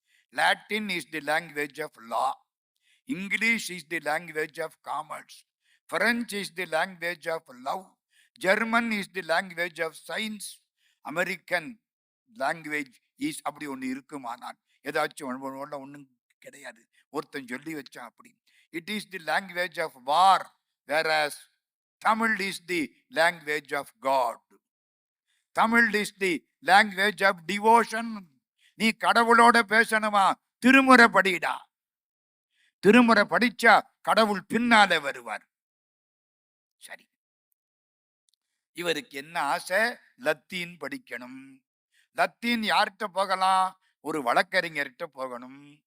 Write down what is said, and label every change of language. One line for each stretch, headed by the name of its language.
English: Latin is the language of law. English is the language of commerce. French is the language of love. German is the language of science. American language is
Tamil: அப்படி ஒன்று இருக்குமானால் ஏதாச்சும் ஒன்றும் கிடையாது. ஒருத்தன் சொல்லி வச்சான் அப்படி.
English: It is the language of war, whereas Tamil is the language of God. Tamil is the language of devotion.
Tamil: நீ கடவுளோட பேசணுமா? திருமுறை படிடா. திருமுறை படிச்சா கடவுள் பின்னாலே வருவார். சரி, இவருக்கு என்ன ஆசை? லத்தீன் படிக்கணும். லத்தீன் யார்கிட்ட போகலாம்? ஒரு வழக்கறிஞர்கிட்ட போகணும்.